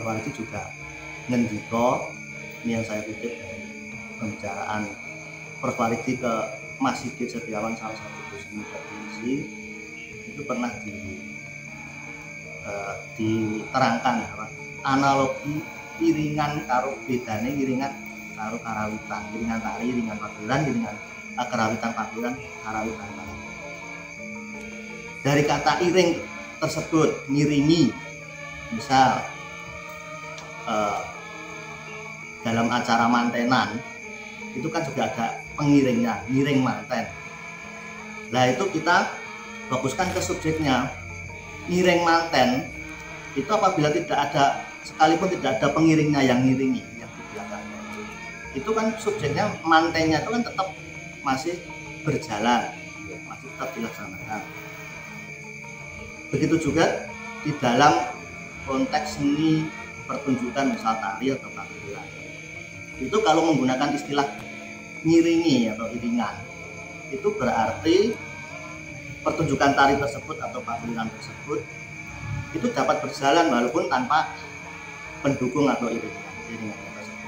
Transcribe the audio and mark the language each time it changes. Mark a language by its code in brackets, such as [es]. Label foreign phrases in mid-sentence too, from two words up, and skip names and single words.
[id] Faridi juga ngendiko, ini yang saya kutip dari pembicaraan Prof. Faridi ke Mas Sigit Setiawan, salah satu dosen teknisi, itu pernah diterangkan analogi iringan [jv] karo bedane [id] iringan karo karawitan, iringan tari, iringan pakliran, iringan karawitan pakliran, karawitan tari. Dari kata iring tersebut, ngiringi, misal dalam acara mantenan itu kan juga ada pengiringnya, [jv] ngiring manten. [id] Nah itu kita fokuskan ke subjeknya. [jv] Ngiring manten [id] itu apabila tidak ada, sekalipun tidak ada pengiringnya yang ngiringi, yang di belakangnya itu kan subjeknya, mantennya itu kan tetap masih berjalan, masih tetap dilaksanakan. Begitu juga di dalam konteks seni pertunjukan, misal tari atau pakliran, itu kalau menggunakan istilah ngiringi atau iringan, itu berarti pertunjukan tari tersebut atau pakliran tersebut itu dapat berjalan walaupun tanpa pendukung atau iringan tersebut.